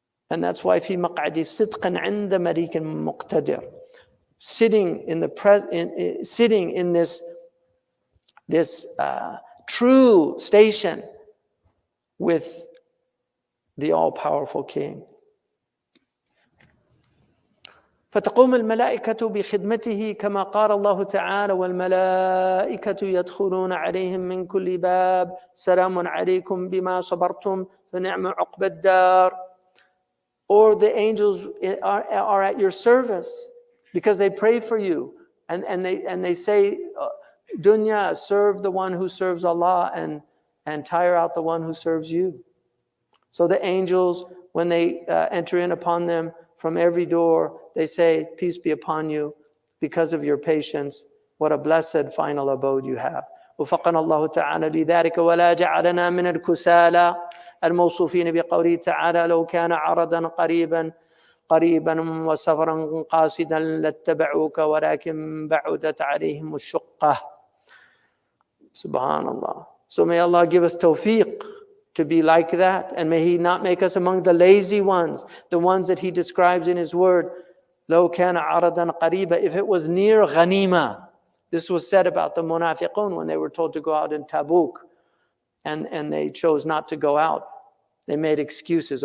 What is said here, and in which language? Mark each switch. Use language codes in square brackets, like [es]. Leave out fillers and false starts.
[en] And that's why [ar] في مقعد صدق عند مليك مقتدر, [en] sitting in this true station with the all-powerful King. [ar] فتقوم الملائكة بخدمته كما قال الله تعالى والملائكة يدخلون عليهم من كل باب سلام عليكم بما صبرتم فنعم عقبى الدار. [en] Or the angels are at your service because they pray for you and they say, dunya, serve the one who serves Allah and tire out the one who serves you. So the angels, when they enter in upon them from every door, they say, peace be upon you because of your patience. What a blessed final abode you have. [ar] وفقنا الله تعالى بذلك ولا جعلنا من الكسالى الموصوفين بقوله تعالى لو كان عرضا قريبا وسفرا قاصدا لاتبعوك ولكن بعدت عليهم الشقة. Subhanallah. [en] So may Allah give us tawfiq to be like that, and may He not make us among the lazy ones, the ones that He describes in His word. [ar] لو كان عرضا قريبا, [en] if it was near ghanima. This was said about the munafiqun when they were told to go out in Tabuk, and they chose not to go out. They made excuses.